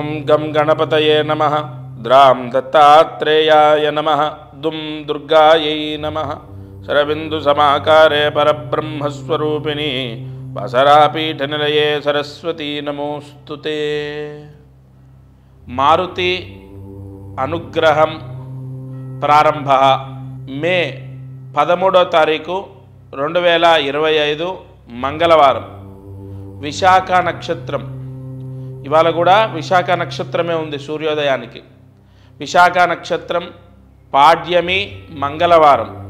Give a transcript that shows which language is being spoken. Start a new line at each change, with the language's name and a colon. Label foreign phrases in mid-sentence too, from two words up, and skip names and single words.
Sanskrit: गं गणपतये नमः द्रां दत्तात्रेयाय नमः दुं दुर्गायै नमः शरबिन्दुसमाकारे परब्रह्मस्वरूपिणी वसरापीठनिलये सरस्वती नमोस्तुते।
Telugu: మారుతి అనుగ్రహం ప్రారంభ మే 13వ తారీఖు 2025 మంగళవారం విశాఖ నక్షత్రం. ఇవాళ కూడా విశాఖ నక్షత్రమే ఉంది సూర్యోదయానికి. విశాఖ నక్షత్రం పాడ్యమి మంగళవారం.